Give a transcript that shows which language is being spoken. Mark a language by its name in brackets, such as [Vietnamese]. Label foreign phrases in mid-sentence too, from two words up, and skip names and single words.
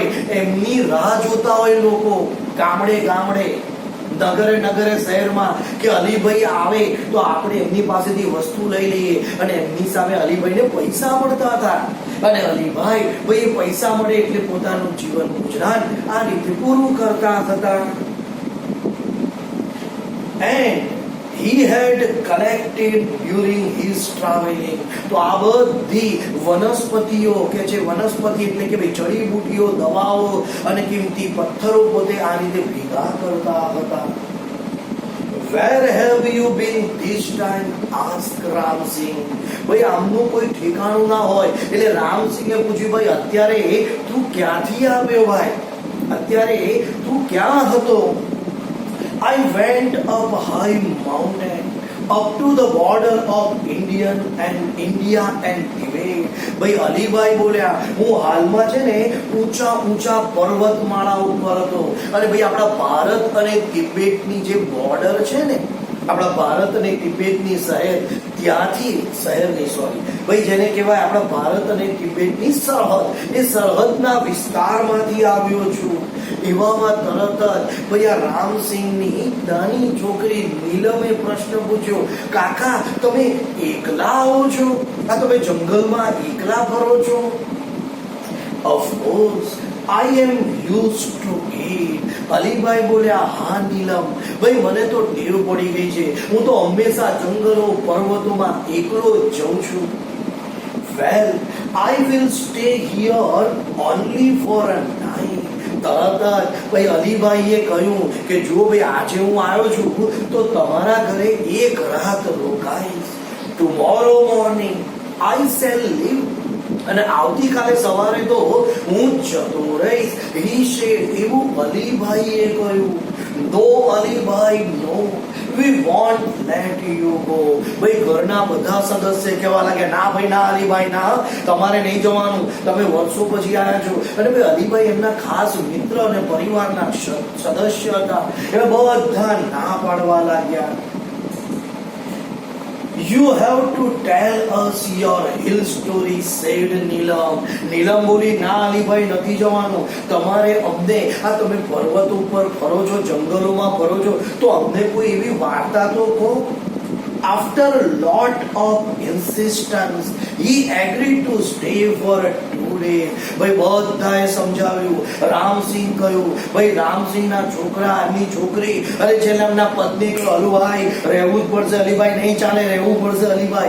[Gujarati] એમની રાહ જોતા હોય લોકો ગામડે ગામડે, નગરે નગરે, શહેરમાં, કે અલીભાઈ આવે તો આપણે એમની પાસેથી વસ્તુ લઈ લઈએ, અને એમની સામે અલીભાઈને પૈસા મળતા હતા. અને અલીભાઈ ભાઈ એ પૈસા મળે એટલે પોતાનું જીવન ગુજરાન આ રીતે પૂરું કરતા હતા. [English] And he had collected during his traveling. [Gujarati] તો આ બધી વનસ્પતિઓ કે છે, વનસ્પતિ એટલે કે ભાઈ જડીબુટીઓ, દવાઓ અને કિંમતી પથ્થરો પોતે આ રીતે ભેગા કરતા હતા. [English] Where have you been this time? asked Ramsing. [Gujarati] ભાઈ આમનું કોઈ ઠેકાણું ના હોય એટલે રામસિંહે પૂછ્યું, ભાઈ અત્યારે તું ક્યાંથી આવ્યો? ભાઈ અત્યારે તું ક્યાં હતો? [English] I went up high mountain up to the border of India and Tibet. [Gujarati] ભાઈ અલીભાઈ બોલ્યા, હું હાલમાં છે ને ઊંચા ઊંચા પર્વતમાળા ઉપર હતો, અને ભાઈ આપણા ભારત અને તિબેટની જે બોર્ડર છે ને, આપણા ભારત અને તિબેટની શહેર, ત્યાંથી શહેર નહીં, સોરી ભાઈ જેને કહેવાય આપણા ભારત અને તિબેટની સરહદ, એ સરહદના વિસ્તારમાંથી આવ્યો છું. એવામાં તરત જ ભાઈ આ રામસિંહની નાની છોકરી નીલમે પ્રશ્ન પૂછ્યો, કાકા તમે એકલા આવો છો? આ તમે જંગલમાં એકલા ફરો છો? [English] Of course I am used to it. [Gujarati] અલીભાઈ બોલ્યા, હા નીલમ, ભાઈ મને તો ટેવ પડી ગઈ છે, હું તો હંમેશા જંગલો પર્વતોમાં એકલો જ જઉં છું. [English] Well, I will stay here only for a night. [Gujarati] તરત જ ભાઈ અલીભાઈએ કહ્યું કે જો ભાઈ આજે હું આવ્યો છું તો તમારા ઘરે એક રાત રોકાઈશ. [English] Tomorrow morning I shall leave. [Gujarati] અને આવતીકાલે સવારે તો હું જતો રહીશ. [English] He said, [Gujarati] એવું અલીભાઈએ કહ્યું. No અલીભાઈ, [English] no, we won't let you go. [Gujarati] ભાઈ ઘરના બધા સદસ્ય કહેવા લાગ્યા, ના ભાઈ ના અલીભાઈ ના, તમારે નહીં જવાનું, તમે વર્ષો પછી આવ્યા છો. અને ભાઈ અલીભાઈ એમના ખાસ મિત્ર અને પરિવારના સદસ્ય હતા, એ બધા ના પાડવા લાગ્યા. [English] You have to tell us your hill story, said Neelam. [Gujarati] નીલમ બોલી, ના અલીભાઈ નથી જવાનું, તમારે અમને, આ તમે પર્વત ઉપર ફરો છો, જંગલોમાં ફરો છો, તો અમને કોઈ એવી વાર્તા તો કહો. [English] After a lot of insistence, he agreed to stay for 2 days. [Gujarati] ભાઈ બધાએ સમજાવ્યું. રામસિંહ કહ્યું, ભાઈ રામસિંહના છોકરા, એમની છોકરી, અને છેલ્લે એમના પત્ની કહ્યું, અલુભાઈ રહેવું જ પડશે, અલીભાઈ નહીં ચાલે, રહેવું પડશે અલીભાઈ.